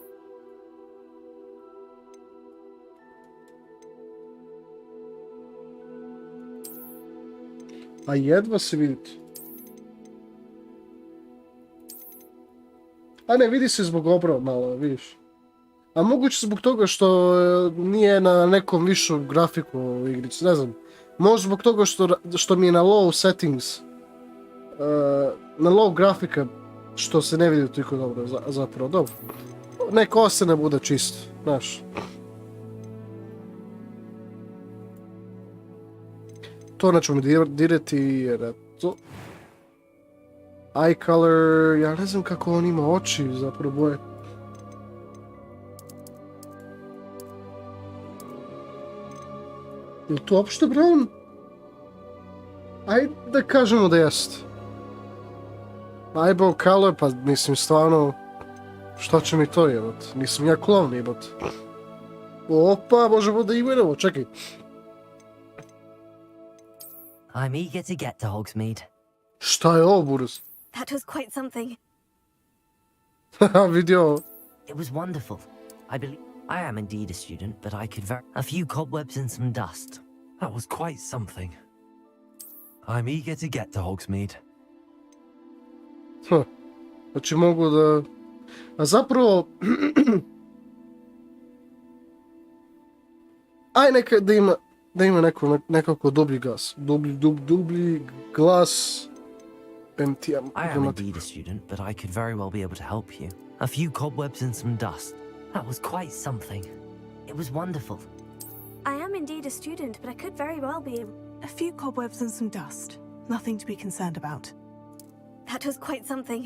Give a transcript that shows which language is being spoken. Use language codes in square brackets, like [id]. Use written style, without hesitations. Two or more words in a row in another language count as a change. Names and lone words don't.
[bs] A jedva se vidite. A ne, vidi se zbog obrova malo, vidiš. A moguće zbog toga što nije na nekom višom grafiku u igrici, ne znam. Možda zbog toga što mi je na [en] low settings, [bs] na low grafika, što se ne vidi toliko dobro, zapravo, dobro. Neka ostane bude čisto, znaš. to nećemo dirati jer to... [en] Eye color, [bs] ja ne znam kako on ima oči zapravo boje. Je li to uopšte brown? Ajde da kažemo da jest. [en] Eyeball color, [bs] pa mislim stvarno... Šta će mi to jebati? Nisam ja klovn jebati. Opa, možemo da imenemo, čekaj. [en] I'm eager to get to Hogsmeade. [bs] Šta je ovo, Burus? [en] That was quite something. [bs] Haha, vidio. [en] It was wonderful. I am indeed a student, but I could a few cobwebs and some dust. That was quite something. I'm eager to get to Hogsmeade. [bs] Znači mogu da... A zapravo... Aj neka da ima nekako dublji glas. Dublji glas... [en] I am indeed a student, but I could very well be able to help you. A few cobwebs and some dust. That was quite something. It was wonderful. I am indeed a student, but I could very well be. A few cobwebs and some dust. Nothing to be concerned about. That was quite something.